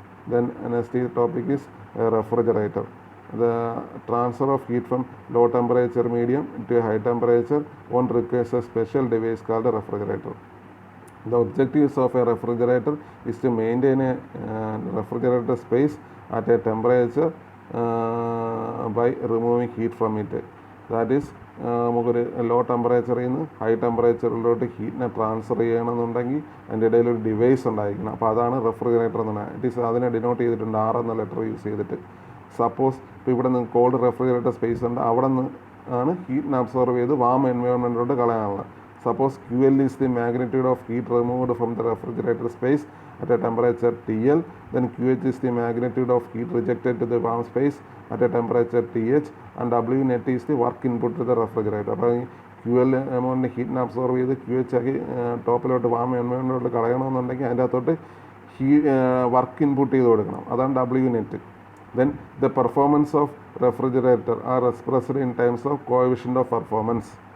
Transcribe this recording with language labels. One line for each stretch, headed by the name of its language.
English: Then next topic is refrigerator. The transfer of heat from low temperature medium to high temperature one requires a special device called a refrigerator. The objectives of a refrigerator is to maintain a refrigerator space at a temperature by removing heat from it.
Malayalam: That is, നമുക്കൊരു law ടെമ്പറേച്ചറിൽ നിന്ന് high ടെമ്പറേച്ചറിലോട്ട് ഹീറ്റിനെ transfer ചെയ്യണമെന്നുണ്ടെങ്കിൽ അതിൻ്റെ ഇടയിൽ ഒരു device ഉണ്ടായിരിക്കണം. അപ്പോൾ അതാണ് റെഫ്രിജറേറ്റർ എന്ന് പറയുന്നത്. ഇറ്റ് ഈസ് അതിനെ ഡിനോട്ട് ചെയ്തിട്ടുണ്ട് R എന്ന ലെറ്റർ യൂസ് ചെയ്തിട്ട്. സപ്പോസ് ഇപ്പോൾ ഇവിടെ നിന്ന് കോൾഡ് റെഫ്രിജറേറ്റർ സ്പേസ് ഉണ്ട്, അവിടെ നിന്ന് ആണ് ഹീറ്റിനെ അബ്സോർവ് ചെയ്ത് warm എൻവയോൺമെൻറ്റിലോട്ട് കളയാനുള്ളത്.
English: Suppose QL is the magnitude of heat removed from the refrigerator space at a temperature TL, then QH is the magnitude of heat rejected to the warm space at a temperature TH, and W net is the work input to the refrigerator.
Malayalam: അപ്പോൾ QL എമൗണ്ടിന് ഹീറ്റിനെ absorb ചെയ്ത് QH ആക്കി ടോപ്പിലോട്ട് warm എൻവയോൺമെൻറ്റിലോട്ട് കളയണമെന്നുണ്ടെങ്കിൽ അതിൻ്റെ അകത്തോട്ട് work input ചെയ്ത് കൊടുക്കണം. അതാണ് W net.
English: Then the performance of refrigerator are expressed in terms of coefficient of performance.